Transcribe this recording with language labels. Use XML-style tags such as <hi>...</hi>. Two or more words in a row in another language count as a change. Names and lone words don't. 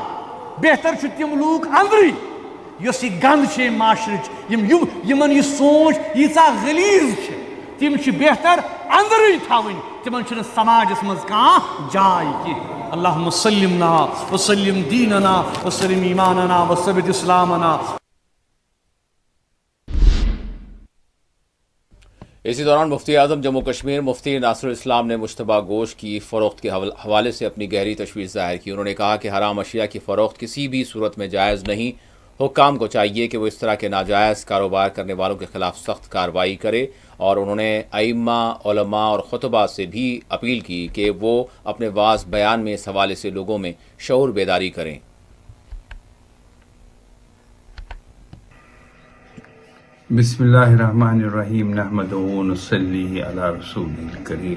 <ks>बेहतर तिम लूक अंदरी यस गंद माशर यह सोच यीचा गलीज तिम बेहतर अंदरी थवन तिमन समाजस मज कह जाय कि</ks> <ar>اللهم سلمنا وسلم ديننا وسلم إيماننا وثبت إسلامنا.</ar> <ur>اسی دوران مفتی اعظم جموں کشمیر مفتی ناصر الاسلام نے مشتبہ گوشت کی فروخت کے حوالے سے اپنی گہری تشویش ظاہر کی. انہوں نے کہا کہ حرام اشیاء کی فروخت کسی بھی صورت میں جائز نہیں حکام کو چاہیے کہ وہ اس طرح کے ناجائز کاروبار کرنے والوں کے خلاف سخت کارروائی کرے، اور انہوں نے ائمہ، علماء اور خطباء سے بھی اپیل کی کہ وہ اپنے واعظ بیان میں اس حوالے سے لوگوں میں شعور بیداری کریں۔</ur> <ar>بسم اللہ الرحمن الرحیم، نحمدہ و نصلی علی رسول الکریم۔</ar>